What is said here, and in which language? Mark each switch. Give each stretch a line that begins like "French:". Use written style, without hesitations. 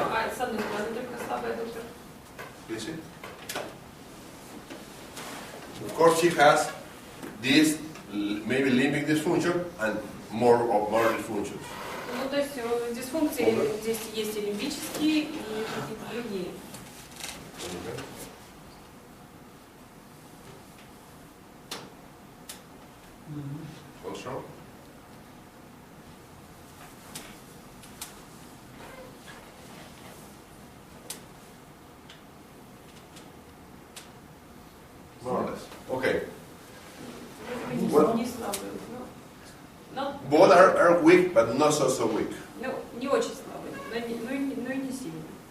Russian: А с одной стороны только слабый аддуктор.
English: You see? Of course, she has this maybe limbic dysfunction and more dysfunctions.
Russian: Ну, то есть дисфункции здесь есть и лимбические, и какие-то другие.
English: Okay. Also, more or less. Okay. What?
Russian: Не слабые. Но,
English: Both are weak, but not so weak.
Russian: ну, не очень слабые, но и не сильные.